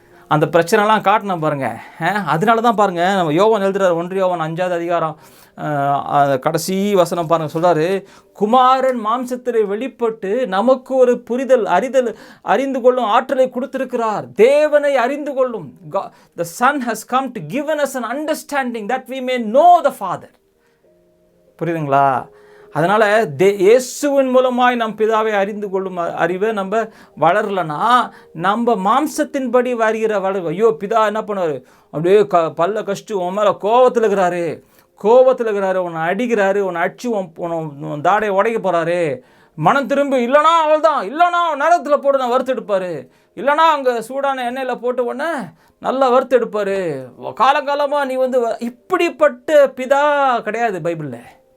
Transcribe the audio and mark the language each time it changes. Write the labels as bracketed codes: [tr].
[ta] அந்த பிரச்சனைலாம் காட்டணும் பாருங்கள். அதனால தான் பாருங்கள், நம்ம யோவான் எழுதுகிறார், 1 யோவான் 5வது அதிகாரம் கடைசி வசனம் பாருங்கள், சொல்கிறாரு, குமாரன் மாம்சத்தில் வெளிப்பட்டு நமக்கு ஒரு புரிதல் அறிந்து கொள்ளும் ஆற்றலை கொடுத்திருக்கிறார். தேவனை அறிந்து கொள்ளும். [en] The Son has come to given us an understanding that we may know the Father. [ta] புரியுதுங்களா? அதனால் இயேசுவின் மூலமாய் நம் பிதாவை அறிந்து கொள்ளும் அறிவை நம்ம வளரலன்னா, நம்ம மாம்சத்தின்படி வருகிற ஐயோ பிதா என்ன பண்ணுவார், அப்படியே பல்ல கஷ்டு உன் மேலே கோபத்தில் இருக்கிறாரு, உன்னை அடிக்கிறாரு, உன்னை அடிச்சு உன் தாடையை உடைக்க போகிறாரு, மனம் திரும்பி இல்லைனா அவள் தான், இல்லைனா நரத்தில் போட்டு நான் வறுத்தெடுப்பார், இல்லைனா அங்கே சூடான எண்ணெயில் போட்டு உடனே நல்லா வறுத்தெடுப்பார், காலங்காலமாக நீ வந்து இப்படிப்பட்ட பிதா கிடையாது பைபிளில்.